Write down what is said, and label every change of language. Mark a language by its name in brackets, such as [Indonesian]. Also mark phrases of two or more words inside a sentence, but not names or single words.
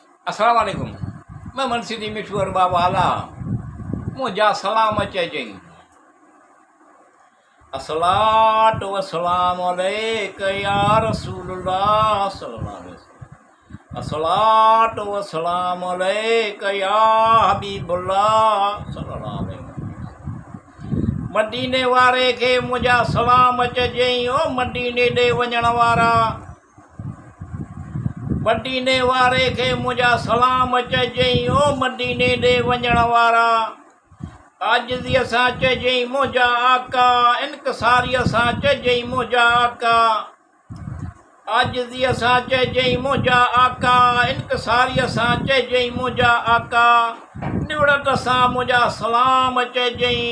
[Arabic] السلام عليڪم. [Sindhi] مان منصوري مٺو وارو بابا آلا. منهنجا سلام چئجي. [Arabic] الصلاة والسلام عليك يا رسول الله صلى الله عليه وسلم. الصلاة والسلام عليك يا حبيب الله صلى الله عليه وسلم. [Sindhi] مديني واري کي منهنجا سلام چئجي. او مديني ڏي وڃڻ وارا، مديني واري کي منهنجا سلام چئجي. او مديني ڏي وڃڻ وارا، عاجزيءَ سان چئجي منهنجا آقا، انڪساريءَ سان چئجي منهنجا آقا، عاجزيءَ سان چئجي منهنجا آقا، انڪساريءَ سان چئجي منهنجا آقا، نوڙت سان منهنجا سلام چئجي.